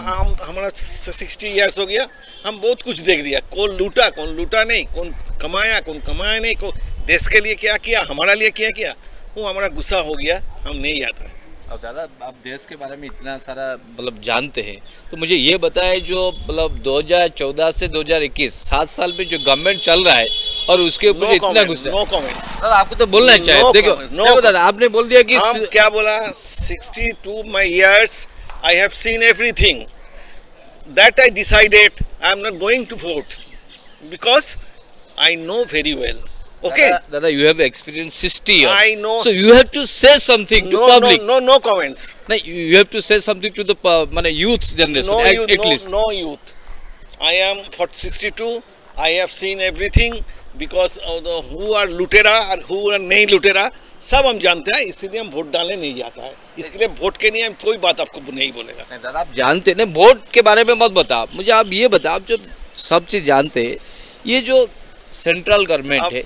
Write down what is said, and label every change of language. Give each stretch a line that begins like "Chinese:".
Hindi: हम हमारा 60 इयर्स हो गया, हम बहुत कुछ देख लिया, कौन लूटा नहीं, कौन कमाया नहीं, कौन देश के लिए क्या किया, हमारा लिए क्या किया, वो हमारा गुस्सा हो गया, हम नहीं आता है। अब दादा आप देश के बारे में इतना सारा मतलब जानते हैं, तो मुझे ये बताएं जो मतलब 2014 से 2021 7 साल में जो गवर्नमेंट चल रहा है और उसके ऊपर इतना गुस्सा।
English: No comments.
Hindi: दादा आपको तो बोलना चाहिए। देखो दादा आपने बोल दिया कि हम क्या बोला,
English: 62 my years I have seen everything that I decided I am not going to vote because I know very well. Okay. Dada, you have experienced 60 years. I know. So you have to say something to public. No comments. No, you have to say something to the youth generation at least. No youth. I am for 62. I have seen everything because of the who are
Hindi: लुटेरा और
English: who are
Hindi: नहीं लुटेरा सब हम जानते हैं, इसलिए हम वोट डालने नहीं जाता है। इसके लिए वोट के लिए हम कोई बात आपको नहीं बोलेगा। नहीं दादा आप जानते हैं, वोट के बारे में मत बताओ मुझे, आप ये बताओ, आप जो सब चीज जानते हैं, ये जो सेंट्रल गवर्नमेंट है